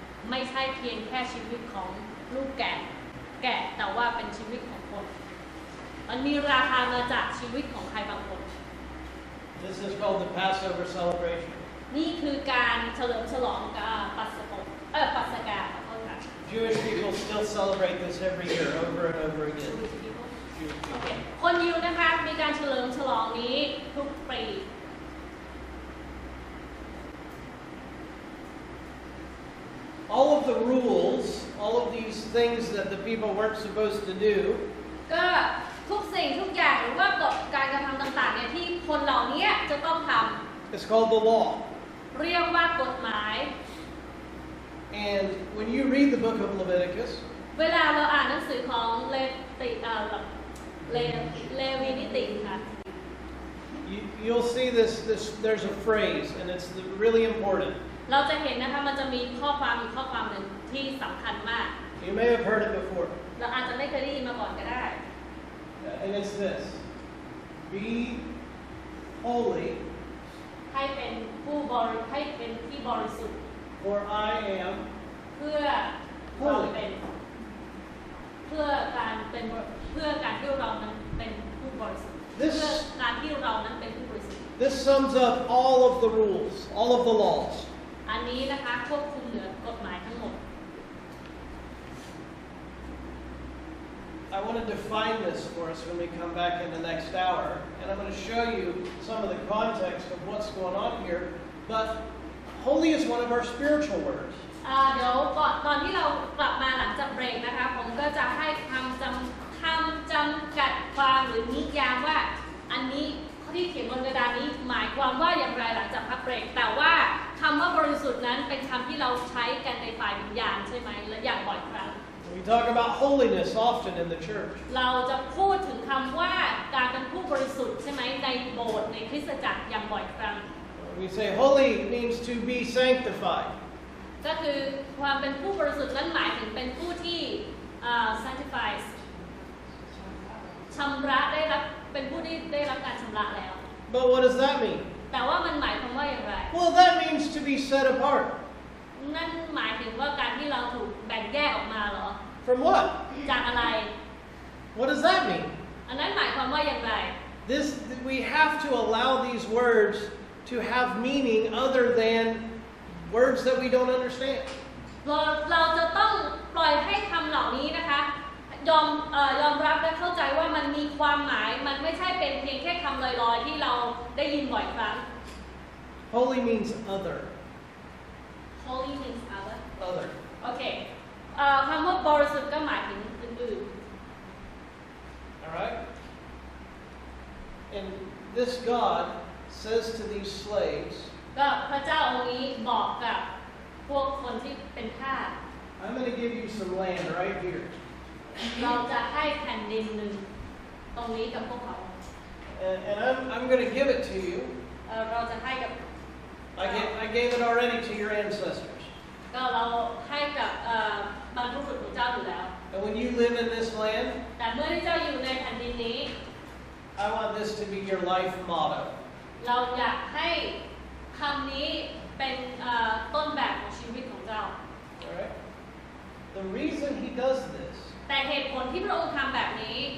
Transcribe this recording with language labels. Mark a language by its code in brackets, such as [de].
[th] ไม่ใช่เพียงแค่ชีวิตของลูกแกะแต่ว่าเป็นชีวิตของคน มันมีราคามาจากชีวิตของใครบางคน [en] This is called the Passover celebration. [th] นี่คือการเฉลิมฉลองปัสกาขอโทษค่ะ [en] Jewish people still celebrate this every year, over and over again. [th] โอเคคนยิวนะคะมีการเฉลิมฉลองนี้ทุกปี [en] All of the rules, all of these things that the people weren't supposed to do, [th] ก็ทุกสิ่งทุกอย่างหรือว่ากฎการกระทำต่างๆเนี่ยที่คนเหล่านี้จะต้องท [en] it's called the law. [th] ำเรียกว่ากฎหมาย [en] And when you read the book of Leviticus, [th] เวลาเราอ่านหนังสือของเลวีนิติค่ะ [en] you'll see this, there's a phrase, and it's really important. [th] เราจะเห็นนะคะมันจะมีข้อความอีกข้อความหนึ่งที่สำคัญมาก [en] You may have heard it before. [th] เราอาจจะไม่เคยได้ยินมาก่อนก็ได้ [en] And it's this. Be holy, [th] ให้เป็นผู้บริให้เป็นที่บริสุทธิ์ [en] for I am [th] เพื่อเราเป็นเพื่อการเป็นเพื่อการที่เรานั้นเป็นผู้บริสุทธิ์เพื่อการที่เรานั้นเป็นผู้บริสุทธิ์ [en] This sums up all of the rules, all of the laws. [th] อันนี้นะคะควบคุมเหนือกฎหมายทั้งหมด [en] I want to define this for us when we come back in the next hour, and I'm going to show you some of the context of what's going on here. But holy is one of our spiritual words. [th] เดี๋ยวก่อนที่เรากลับมาหลังจากเบรกนะคะผมก็จะให้คำจำกัดความหรือนิยามว่าอันนี้ที่เขียนบนกระดานนี้หมายความว่าอย่างไรหลังจากพักเบรกแต่ว่าคำว่าบริสุทธิ์นั้นเป็นคำที่เราใช้กันในฝ่ายวิญญาณใช่ไหมและอย่างบ่อยครั้ง [en] We talk about holiness often in the church. [th] เราจะพูดถึงคำว่าการเป็นผู้บริสุทธิ์ใช่ไหมในโบสถ์ในคริสตจักรอย่างบ่อยครั้ง [en] We say holy means to be sanctified. [th] ก็คือความเป็นผู้บริสุทธิ์นั้นหมายถึงเป็นผู้ที่sanctify ชำระได้รับเป็นผู้ที่ได้รับการชำระแล้ว [en] But what does that mean? [th] แต่ว่ามันหมายความว่าอย่างไร [en] Well, that means to be set apart. [th] นั่นหมายถึงว่าการที่เราถูกแบ่งแยกออกมาเหรอ [en] From what? [th] จากอะไร [en] What does that mean? [th] อันนั้นหมายความว่าอย่างไร [en] We have to allow these words to have meaning other than words that we don't understand. [th] เราจะต้องปล่อยให้คำเหล่านี้นะคะยอมรับและเข้าใจว่ามันมีความหมายมันไม่ใช่เป็นเพียงแค่คำลอยๆที่เราได้ยินบ่อยครั้ง [en] Holy means other. Holy means other Other. [th] โอเคคำว่าบริสุทธิ์ก็หมายถึงอื่น [en] All right? And this God says to these slaves, [th] ๆก็พระเจ้าองค์นี้บอกกับพวกคนที่เป็นทาส [en] I'm going to give you some land right here. [th] เราจะให้แผ่นดินหนึ่งตรงนี้กับพวกเขา [en] And I'm going to give it to you. [th] เราจะให้กับ [en] I gave it already to your ancestors. [th] ก็เราให้กับบรรพบุรุษของเจ้าอยู่แล้ว [en] And when you live in this land, [th] แต่เมื่อที่เจ้าอยู่ในแผ่นดินนี้ [en] I want this to be your life motto. [th] เราอยากให้คำนี้เป็นต้นแบบของชีวิตของเจ้า [en] All right? The reason he does this [th] แต่เหตุผลที่พระองค์ทำแบบนี้